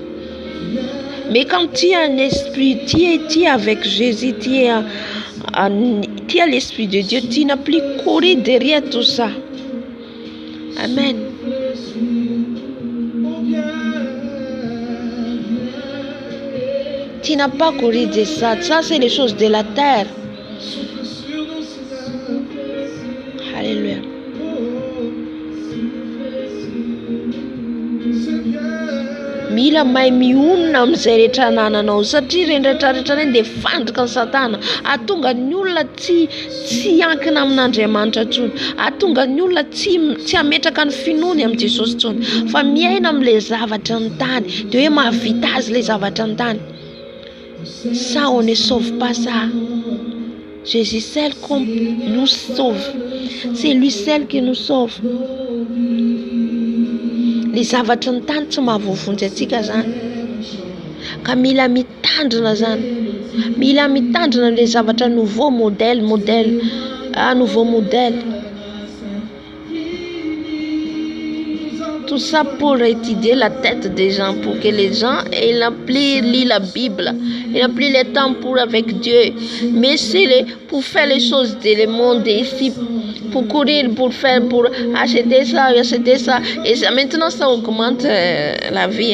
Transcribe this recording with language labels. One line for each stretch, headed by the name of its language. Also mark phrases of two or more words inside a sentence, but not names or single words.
French: Mais quand tu as un esprit, tu es avec Jésus, tu as l'esprit de Dieu, tu n'as plus couru derrière tout ça. Amen. Tu n'as pas couru de ça. Ça, c'est les choses de la terre. Alléluia.
Malagasy: Mila mahay mionona amin'izay rehetra anananao satria rendratrarehtra reny dia fandrika ny satana ahatonga ny olona tsy ankina amin'Andriamanitra intsony, ahatonga ny olona tsy ametraka ny finoany amin'i Jesosy intsony fa miaina amin'ilay zavatra ny tany dia hoe mahavita azy ilay zavatra ny tany.
French: Ça, on ne sauve pas ça. Jésus seul nous sauve. C'est lui seul qui nous sauve.
Malagasy: Les zavatra ny tany tsy mahavonvonjy atsika zany. Ka mila mitandrina zany. Mila mitandrina les zavatra
French: nouveau modèle. Nouveau modèle. Tout ça pour étudier la tête des gens, pour que les gens aient plus lu la Bible, ils n'ont plus le temps pour avec Dieu, mais c'est pour faire les choses de le monde ici, pour courir, pour acheter ça, et ça, maintenant ça augmente la vie.